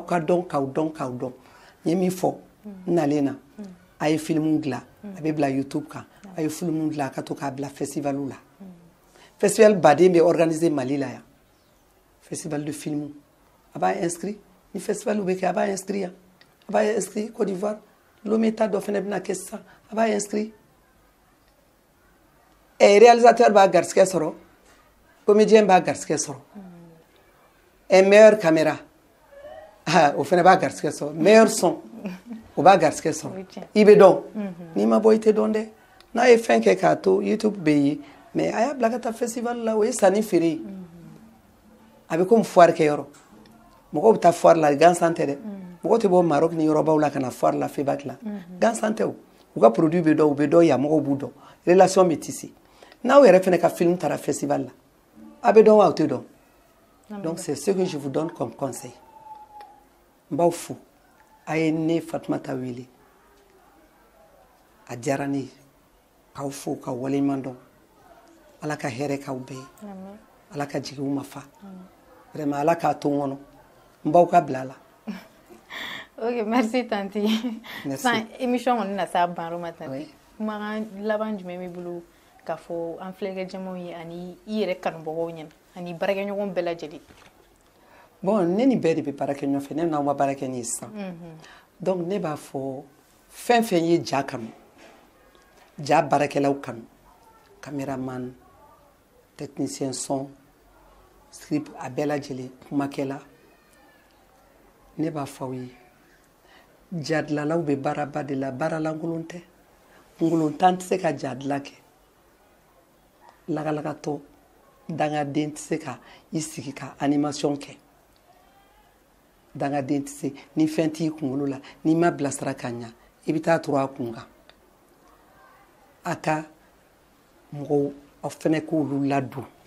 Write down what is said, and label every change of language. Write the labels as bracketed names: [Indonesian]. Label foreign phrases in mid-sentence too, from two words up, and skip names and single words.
[Bambara] ka dɔn k'aw dɔn k'aw dɔn n ye min fɔ n nalen na a ye filimu dilan a bɛ bila YouTube kan a ye filimu dilan a ka to k'a bila festivalw la festival baden bɛ organiser Mali la yan [French] festival de film [Bambara] a b'a inscrit ni festival bɛ kɛ a b'a inscrit yan a b'a inscrit Côte d'Ivoire Lomé ta dɔ fana bɛna kɛ sisan a b'a inscrit réalisateur b'a garisɛgɛ sɔrɔ comédien b'a garisɛgɛ sɔrɔ [French] meilleure caméra [Bambara] o fana b'a garisɛgɛ sɔrɔ [French] meilleur son [Bambara] o b'a garisɛgɛ sɔrɔ i bɛ dɔn n'i ma bɔ i tɛ dɔn dɛ n'a ye fɛn kɛ k'a to YouTube bɛ ye mais a y'a bila ka taa festival la o ye sanni feere ye a bɛ komi foire kɛ yɔrɔ mɔgɔw bɛ taa foire la gansan tɛ dɛ mɔgɔw tɛ bɔ Maroc ni yɔrɔbaw la ka na foire la Febac la gansan tɛ o u ka produit bɛ dɔn u bɛ dɔn yan mɔgɔw b'u dɔn relation bɛ tissé n'aw yɛrɛ fana ka film taara festival la a bɛ dɔn wa aw tɛ dɔn [French] donc c'est ce que je vous donne comme conseil [Bambara] n b'aw fo a ye ne Fatumata wele a diyara ne ye k'aw fo k'aw waleɲuman dɔn Ala ka hɛrɛ k'aw bɛɛ ye Ala ka jigiw ma fa vraiment Ala k'a to n kɔnɔ n b'aw ka bila la. [French] Ok, merci tanti. Merci. [Bambara] San émission kɔni na s'a banro ma tanti. Kumakan laban jumɛn b'i bolo k'a fɔ an filɛkɛ jamaw ye ani i yɛrɛ kanubagaw ɲɛna ani baarakɛɲɔgɔn bɛɛ lajɛlen. Bon ne ni bɛɛ de bɛ baara kɛ ɲɔgɔn fɛ ne n'aw ma baara kɛ ni ye sisan donc ne b'a fɔ fɛn fɛn ye ja kanu ja baarakɛlaw kanu [French] caméraman technicien son script [Bambara] a bɛɛ lajɛlen kumakɛla ne b'a fɔ aw ye ja dilanlaw bɛ baaraba de la baara lankolon tɛ kunkolontan tɛ se ka ja dilan kɛ lagalagatɔ dangaden tɛ se ka i sigi ka animation kɛ dangaden tɛ se ni fɛn t'i kunkolo la n'i ma bilasira ka ɲa i bɛ taa turu a kun kan a ka mɔgɔw aw fɛnɛ k'olu ladon